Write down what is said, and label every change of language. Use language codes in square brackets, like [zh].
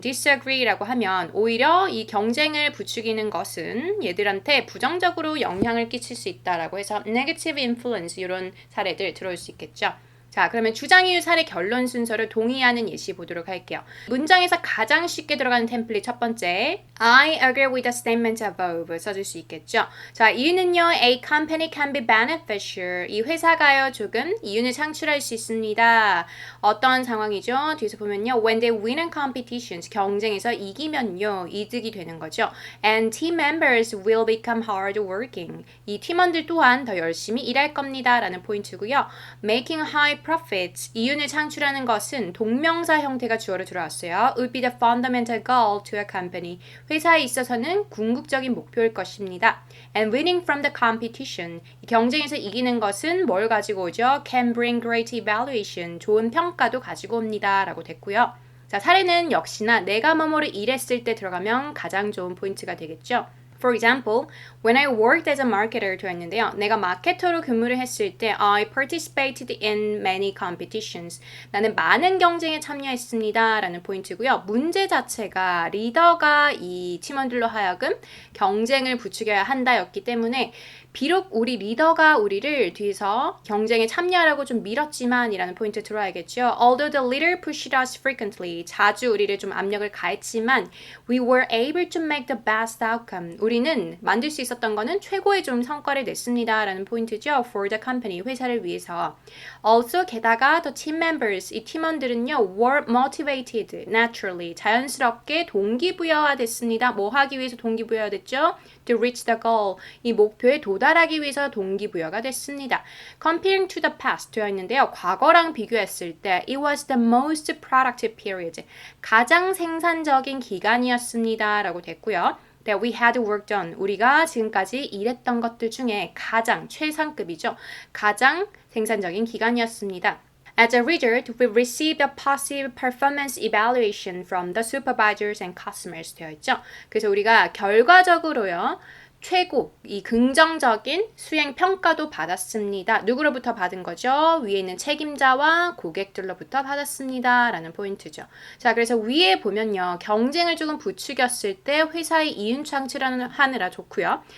[ko] disagree라고 하면 오히려 이 경쟁을 부추기는 것은 얘들한테 부정적으로 영향을 끼칠 수 있다라고 해서 [en] negative influence [ko] 이런 사례들 들어올 수 있겠죠. 자, 그러면 주장이유 사례 결론 순서를 동의하는 예시 보도록 할게요. 문장에서 가장 쉽게 들어가는 템플릿 첫 번째, [en] I agree with the statement above [ko] 써줄 수 있겠죠. 자, 이유는요, [en] a company can be beneficial. [ko] 이 회사가요, 조금 이윤을 창출할 수 있습니다. 어떤 상황이죠? 뒤에서 보면요, [en] when they win in competitions, [ko] 경쟁에서 이기면요, 이득이 되는 거죠. [en] And team members will become hard working. [ko] 이 팀원들 또한 더 열심히 일할 겁니다. 라는 포인트고요. [en] Making high profits, [ko] 이윤을 창출하는 것은 동명사 형태가 주어로 들어왔어요. [en] would be the fundamental goal to a company. [ko] 회사에 있어서는 궁극적인 목표일 것입니다. [en] And winning from the competition, [ko] 경쟁에서 이기는 것은 뭘 가지고 오죠? [en] Can bring great evaluation, [ko] 좋은 평가도 가지고 옵니다. 라고 됐고요. 자, 사례는 역시나 내가 뭐뭐를 일했을 때 들어가면 가장 좋은 포인트가 되겠죠. [en] For example, when I worked as a marketer [ko] 되었는데요. 내가 마케터로 근무를 했을 때 [en] I participated in many competitions. [ko] 나는 많은 경쟁에 참여했습니다. 라는 포인트고요. 문제 자체가 리더가 이 팀원들로 하여금 경쟁을 부추겨야 한다였기 때문에 비록 우리 리더가 우리를 뒤에서 경쟁에 참여하라고 좀 밀었지만 이라는 포인트 들어야겠죠. [en] Although the leader pushed us frequently, [ko] 자주 우리를 좀 압력을 가했지만 [en] we were able to make the best outcome. [ko] 우리는 만들 수 있었던 거는 최고의 좀 성과를 냈습니다. 라는 포인트죠. [en] For the company, [ko] 회사를 위해서. [en] Also, [ko] 게다가 [en] the team members, [ko] 이 팀원들은요, [en] were motivated naturally, [ko] 자연스럽게 동기부여화됐습니다. 뭐 하기 위해서 동기부여화됐죠? [en] To reach the goal, [ko] 이 목표에 도달하기 위해서 동기부여가 됐습니다. [en] Comparing to the past [ko] 되어 있는데요. 과거랑 비교했을 때 [en] it was the most productive period, [ko] 가장 생산적인 기간이었습니다. 라고 됐고요. [en] That we had worked on, [ko] 우리가 지금까지 일했던 것들 중에 가장 최상급이죠. 가장 생산적인 기간이었습니다. [en] As a result, we received a positive performance evaluation from the supervisors and customers [ko] 되어 있죠. 그래서 우리가 결과적으로요. 최고, 이 긍정적인 수행 평가도 받았습니다. 누구로부터 받은 거죠? 위에 있는 책임자와 고객들로부터 받았습니다. 라는 포인트죠. 자, 그래서 위에 보면요. 경쟁을 조금 부추겼을 때 회사의 이윤 창출하느라 좋고요.